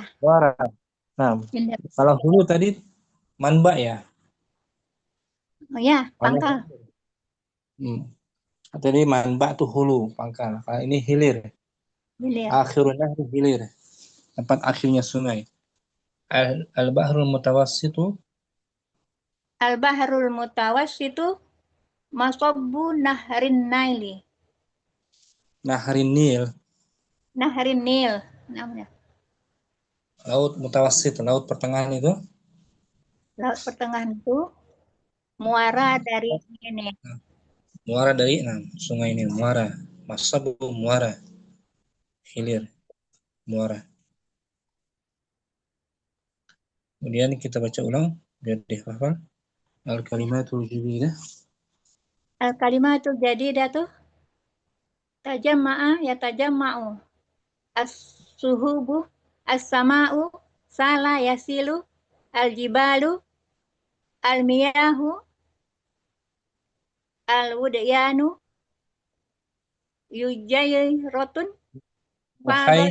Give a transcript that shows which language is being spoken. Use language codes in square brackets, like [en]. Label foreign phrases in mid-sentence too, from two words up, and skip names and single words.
[id] Muara. Nah, Hilir. kalau hulu tadi manba ya. Oh ya, Kalau pangkal. tadi manba tuh hulu, pangkal. Kalau ini hilir. Hilir. Akhirnya hilir. Tempat akhirnya sungai. [ar] البحر المتوسط. البحر المتوسط مصب نهر النيل. نهر النيل. نهر النيل [id] namanya. Laut Mutawassit, laut pertengahan itu. Laut pertengahan itu muara dari ini. Muara dari sungai Nil, muara. Masabu muara. Hilir, muara. Kemudian kita baca ulang biar dihafal. [ar] الكلمة الجديدة. الكلمة الجديدة تجمع يتجمع. السحب السماء سال يسيل الجبال المياه الوديان يجيرة فاضت